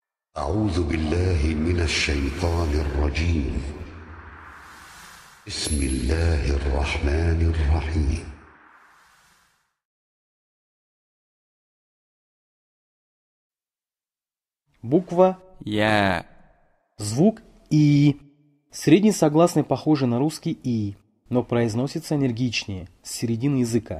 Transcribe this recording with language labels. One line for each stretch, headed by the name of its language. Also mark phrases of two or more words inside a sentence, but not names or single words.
Arabic: أعوذ بالله من الشيطان الرجيم. بسم الله الرحمن الرحيم.
Russian: Буква Я. звук И. Средний согласный похожий на русский И, но произносится энергичнее, с середины языка.